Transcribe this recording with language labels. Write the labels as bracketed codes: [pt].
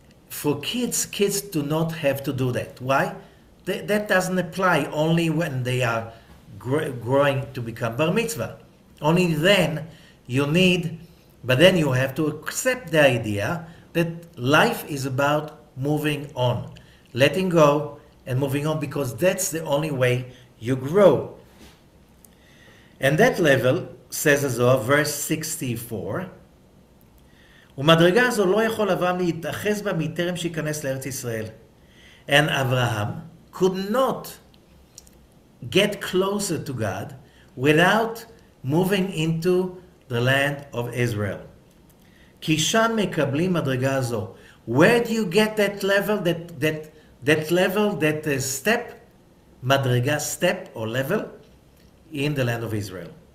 [en] For kids do not have to do that. Why? That doesn't apply only when they are growing to become bar mitzvah. Only then you need, but then you have to accept the idea that life is about moving on, letting go and moving on, because that's the only way you grow. And that level, says the Zohar, verse 64, [he] ומדרגה זו לא יכול אברהם להתאחז בה מטרם שיכנס לארץ ישראל. [en] And Abraham could not get closer to God without moving into the land of Israel. [he] כי שם מקבלים מדרגה זו. [en] Where do you get that level, that level, that step, madriga, step or level? In the land of Israel.